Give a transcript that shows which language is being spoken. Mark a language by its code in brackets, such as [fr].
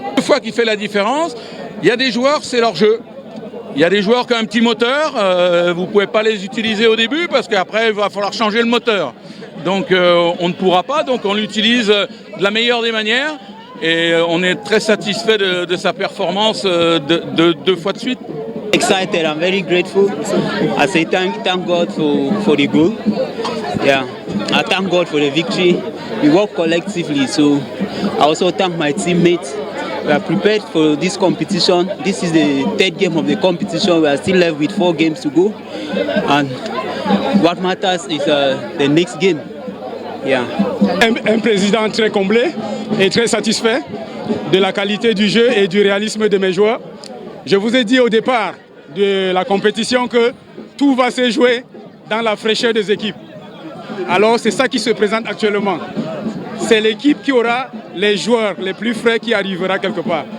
[fr] Une fois qui fait la différence, il y a des joueurs, c'est leur jeu. Il y a des joueurs qui ont un petit moteur, vous ne pouvez pas les utiliser au début parce qu'après il va falloir changer le moteur. Donc on ne pourra pas, donc on l'utilise de la meilleure des manières et on est très satisfait de sa performance deux fois de suite. [en] Excited, I'm very grateful. I say thank God for the goal. Yeah, I thank God for the victory. We work collectively, so I also thank my teammates. We are prepared for this competition. This is the 3rd game of the competition. We are still left with 4 games to go. And what matters is the next game. Yeah. [fr] Un président très comblé et très satisfait de la qualité du jeu et du réalisme de mes joueurs. Je vous ai dit au départ de la compétition que tout va se jouer dans la fraîcheur des équipes. Alors c'est ça qui se présente actuellement. C'est l'équipe qui aura les joueurs les plus frais qui arrivera quelque part.